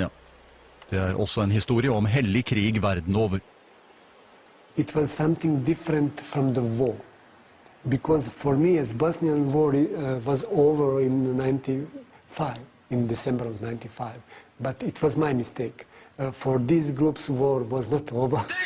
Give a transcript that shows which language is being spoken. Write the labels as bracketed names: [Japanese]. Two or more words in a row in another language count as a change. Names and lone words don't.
[Norwegian] Det også en historie om hellig krig verden over. [English] It was something different from the war. Because for me, as Bosnian war was over in 95, in December of 95. But it was my mistake. For these groups, war was not over.